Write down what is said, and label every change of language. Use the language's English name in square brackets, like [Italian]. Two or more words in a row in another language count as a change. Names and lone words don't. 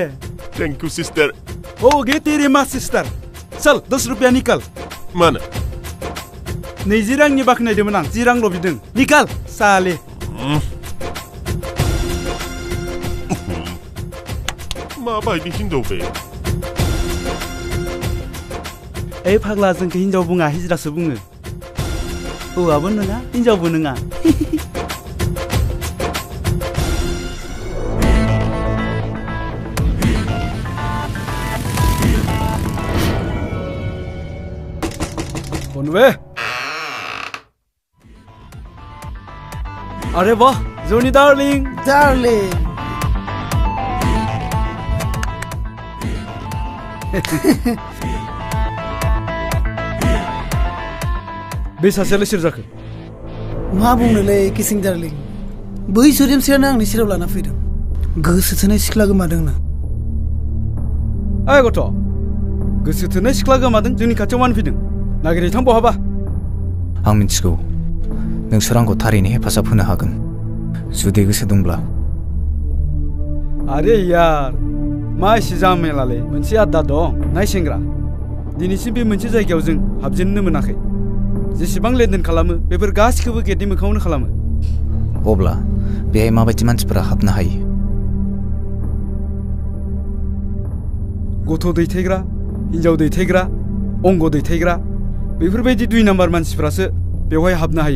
[English] thank you sister [Hindi] हो गई तेरी माँ सिस्टर चल 10 रुपया निकाल [Bodo] मानो 20 रांनि बाखनायदोंमोन आं 10 रांल' बिदों [Hindi] निकाल साले [Bodo] माबायदि हिनजाव बे ओइ फाग्ला जोंखौ हिनजाव बुङा हिजरासो बुङो हौवाबो नङा हिनजावबो नङा बे [Hindi] अरे वाह [Bodo] जोनी डार्लिंग बे सासेयालाय सोर जाखो मा बुंनोलै किसिं डार्लिं बै सुदेमश्रीयानो आंनि सेराव लाना फैदों गोसो थोनाय सिख्ला गोमादोंनो ओइ गथ' गोसो थोनाय सिख्ला गोमादों जोंनि खाथियाव मानो फैदों नागिरहैथां बहाबा आं मिथिगौ नोंसोर आंखौ थारैनो हेफाजाब होनो हागोन जुदि गोसो दंब्ला [Hindi] अरे यार [Bodo] मा एसे जामेलालै मोनसे आद्दा दं नाय सेंग्रा दिनैसिम बे मोनसे जायगायाव जों हाबजेननो मोनाखै जेसेबां लेनदेन खालामो बेफोर गासिखौबो गेटनि मोखाङावनो खालामो अब्ला बेहाय माबायदि मानसिफोरा हाबनो हायो गथ' दैथायग्रा हिनजाव दैथायग्रा अंग दैथायग्रा बेफोरबायदि 2 नाम्बार मानसिफ्रासो बेवहाय हाबनो हायो।